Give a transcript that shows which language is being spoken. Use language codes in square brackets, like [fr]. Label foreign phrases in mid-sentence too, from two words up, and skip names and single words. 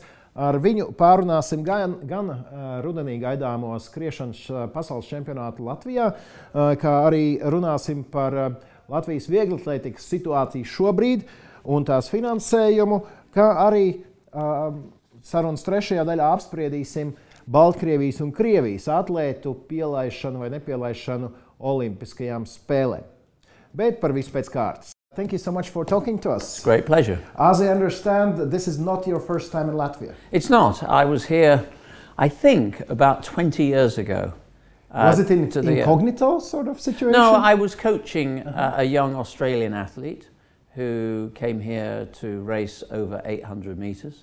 [lv] Ar viņu pārunāsim gan rudenī gaidāmo skriešanas pasaules čempionātu Latvijā, kā arī runāsim par Latvijas vieglatlētikas situāciju šobrīd un tās finansējumu, kā arī sarunas trešajā daļā apspriedīsim Baltkrievijas un Krievijas atlētu pielaišanu vai nepielaišanu Olimpiskajām spēlēm. Bet par visu pēc kārtas. [en] Thank you so much for talking to us. Great pleasure. As I understand, this is not your first time in Latvia. It's not. I was here, I think, about 20 years ago. Was it in incognito sort of situation? No, I was coaching a young Australian athlete who came here to race over 800 meters.